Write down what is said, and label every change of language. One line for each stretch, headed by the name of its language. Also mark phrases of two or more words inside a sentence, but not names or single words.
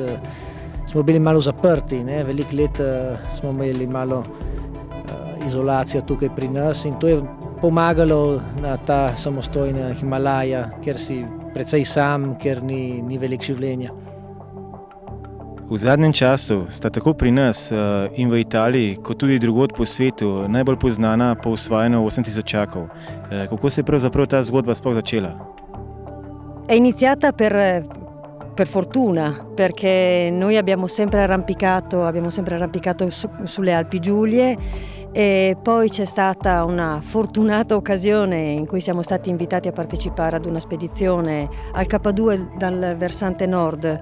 Slovenian: Smo bili malo zaprti, veliko let smo imeli malo izolacijo tukaj pri nas in to je pomagalo na ta samostojna Himalaja, ker si precej sam, ker ni veliko življenja. V zadnjem času sta tako pri nas in v Italiji, kot tudi drugod po svetu, najbolj poznana po osvajanju 8000. Kako se je pravzaprav ta zgodba sploh začela?
Italian: È iniziata per fortuna, perché noi abbiamo sempre arrampicato sulle Alpi Giulie e poi c'è stata una fortunata occasione in cui siamo stati invitati a partecipare ad una spedizione al K2 dal versante nord.